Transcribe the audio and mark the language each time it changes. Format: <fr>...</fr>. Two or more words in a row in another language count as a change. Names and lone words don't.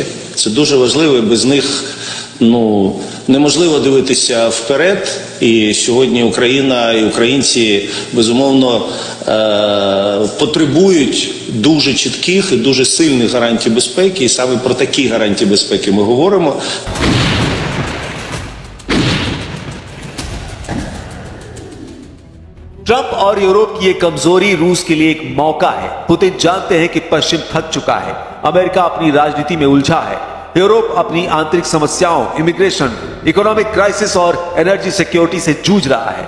<uk>Це дуже важливо, і без них неможливо дивитися вперед. І сьогодні Україна і українці, безумовно, потребують дуже чітких і дуже сильних гарантій безпеки. І саме про такі гарантії безпеки ми говоримо.</uk> <hi>ट्रंप और यूरोप की ये कमजोरी रूस के लिए एक मौका है। पुतिन जानते हैं कि पश्चिम थक चुका है, अमेरिका अपनी राजनीति में उलझा है, यूरोप अपनी आंतरिक समस्याओं, इमिग्रेशन,</hi> <en>economic crisis</en> <hi>और</hi> <en>energy security</en> <hi>से जूझ रहा है।</hi>